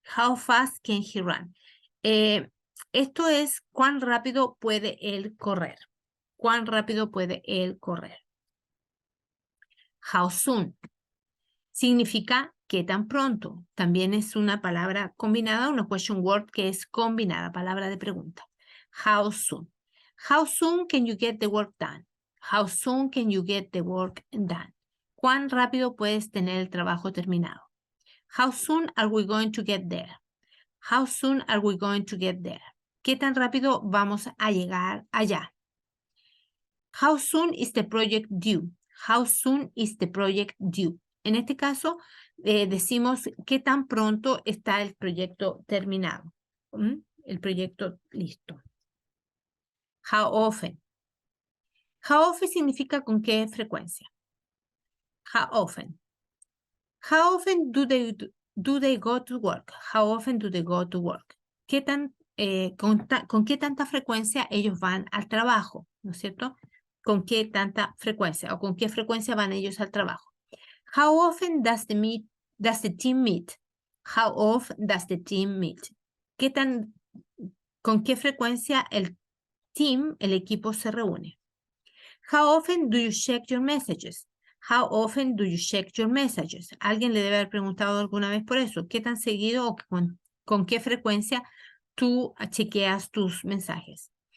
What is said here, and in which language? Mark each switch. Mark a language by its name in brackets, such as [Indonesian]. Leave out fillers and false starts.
[English] How fast can he run? [Spanish] Esto es cuán rápido puede él correr. ¿Cuán rápido puede él correr? How soon significa qué tan pronto. También es una palabra combinada, una question word que es combinada, palabra de pregunta. [English] How soon. How soon can you get the work done? How soon can you get the work done? [Spanish] ¿Cuán rápido puedes tener el trabajo terminado? [English] How soon are we going to get there? How soon are we going to get there? [Spanish] ¿Qué tan rápido vamos a llegar allá? [English] How soon is the project due? How soon is the project due? [Spanish] En este caso, decimos qué tan pronto está el proyecto terminado. El proyecto listo. How often. How often significa con qué frecuencia. [English] How often. How often do they go to work? How often do they go to work? [Spanish] ¿Qué con qué tanta frecuencia ellos van al trabajo? ¿No es cierto? ¿Con qué tanta frecuencia o con qué frecuencia van ellos al trabajo? [English] How often does the team meet? How often does the team meet? [Spanish] ¿Con qué frecuencia el team, el equipo se reúne? [English] How often do you check your messages? How often do you check your messages? [Spanish] Alguien le debe haber preguntado alguna vez por eso. ¿Qué tan seguido o con qué frecuencia tú chequeas tus mensajes?